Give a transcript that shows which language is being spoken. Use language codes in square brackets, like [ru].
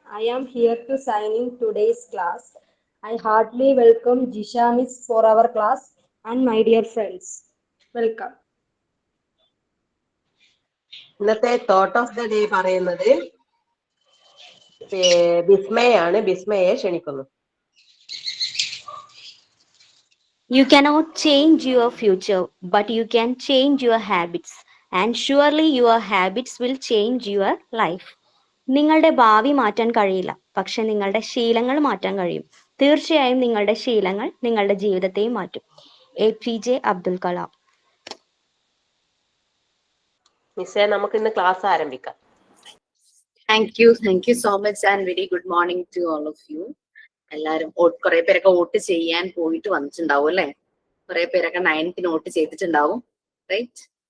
[en] I am here to sign in today's class. I heartily welcome Jisha Miss for our class and my dear friends. Welcome. [ml] ഇന്നത്തെ [en] thought of the day [ml] പറയുന്നത് ബിസ്മയാണ്. ബിസ്മയെ ക്ഷണിക്കുന്നു. [en] You cannot change your future, but you can change your habits. And surely your habits will change your life. [ml] നിങ്ങളുടെ ഭാവി മാറ്റാൻ കഴിയില്ല, പക്ഷെ നിങ്ങളുടെ ശീലങ്ങൾ മാറ്റാൻ കഴിയും. തീർച്ചയായും നിങ്ങളുടെ ശീലങ്ങൾ നിങ്ങളുടെ ജീവിതത്തെയും മാറ്റും. APJ അബ്ദുൽ കലാം. മിസ്സേ, നമുക്ക് ഇന്ന് ക്ലാസ് ആരംഭിക്കാം. [en] Thank you so much and very good morning to all of you. [ml] എല്ലാരും കുറെ പേരൊക്കെ വോട്ട് ചെയ്യാൻ പോയിട്ട് വന്നിട്ടുണ്ടാവും അല്ലെ? കുറെ പേരൊക്കെ 9th വോട്ട് ചെയ്തിട്ടുണ്ടാവും, റൈറ്റ്?